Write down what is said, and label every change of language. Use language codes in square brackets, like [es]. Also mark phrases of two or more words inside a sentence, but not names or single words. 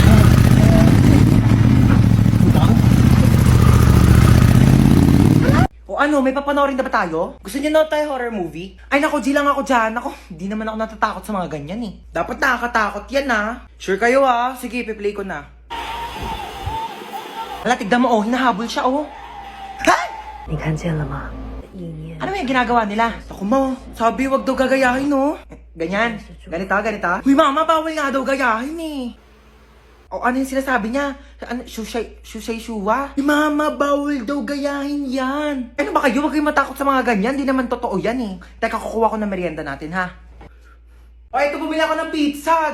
[tl] May papanoorin na ba tayo? Gusto niyo na tayo horror movie? Ay nako, G lang ako dyan. Hindi naman ako natatakot sa mga ganyan Dapat nakakatakot yan Sure kayo Sige, piplay ko na. Hala, tignan mo hinahabol siya Ha? [zh] 你看见了吗？意念 [tl] Ano yung ginagawa nila? Ako ma, sabi wag daw gagayahin Ganyan. Ganito. Uy mama, bawal nga daw gayahin ano yung sinasabi niya? Shushay-shuwa? Mama, bawal daw gayahin yan. Ano ba kayo? Huwag kayong matakot sa mga ganyan. Di naman totoo yan Teka, kukuha ko ng merienda natin ito, bumili ako ng pizza.